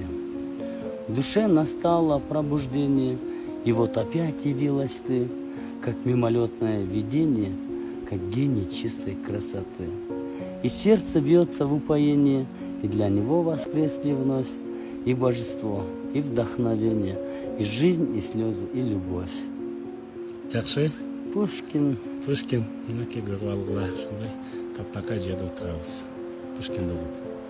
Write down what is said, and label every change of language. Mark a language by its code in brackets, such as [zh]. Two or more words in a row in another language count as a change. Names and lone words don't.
[ru] В душе настало пробуждение, и вот опять явилась ты, как мимолетное видение, как гений чистой красоты. И сердце бьется в упоении, и для него воскресли вновь и божество, и вдохновение, и жизнь, и слезы, и любовь. [ky] Жакшы. Пушкин. Пушкин. Мынакей көрүп алгыла ушундай таптакай жерде отурабыз. Пушкинди угуп.